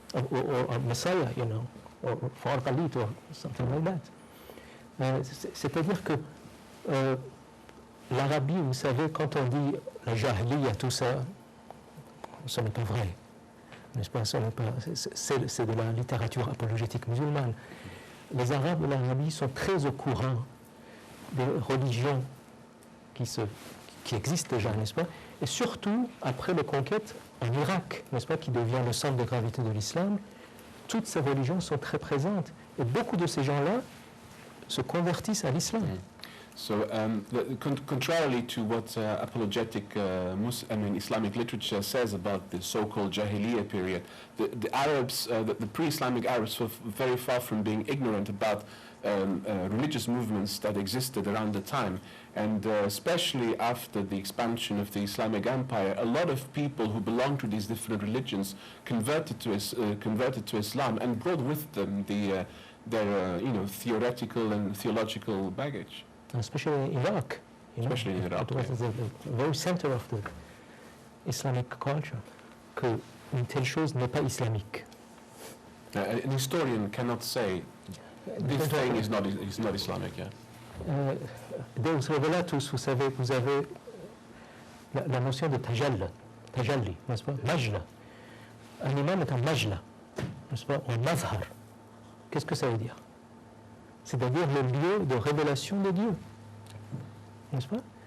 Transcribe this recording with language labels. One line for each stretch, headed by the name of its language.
English: Or Messiah, or al-Hilālī, or something like that.
French: C'est-à-dire que l'Arabie, vous savez, quand on dit la jahiliya, tout ça, ce n'est pas vrai. N'est-ce pas? C'est de la littérature apologétique musulmane. Les Arabes de l'Arabie sont très au courant des religions qui existent déjà, n'est-ce pas? Et surtout, après les conquêtes en Irak, n'est-ce pas, qui devient le centre de gravité de l'islam, toutes ces religions sont très présentes. Et beaucoup de ces gens-là se convertissent à l'islam.
English: So, contrarily to what apologetic Islamic literature says about the so-called Jahiliyyah period, the Arabs, the pre-Islamic Arabs, were very far from being ignorant about religious movements that existed around the time. And especially after the expansion of the Islamic Empire, a lot of people who belonged to these different religions converted to Islam and brought with them their theoretical and theological baggage. Especially in Iraq. Especially in Iraq. It was the very center of the Islamic culture.
French: Qu'une telle chose n'est pas islamique.
English: An historian cannot say this thing is not Islamic. Yeah.
French: Deus Revelatus, vous savez, vous avez la notion de tajalli, n'est-ce pas? Majla. Un imam est un majla, n'est-ce pas? Un mazhar. Qu'est-ce que ça veut dire? C'est-à-dire le lieu de révélation de Dieu, n'est-ce pas?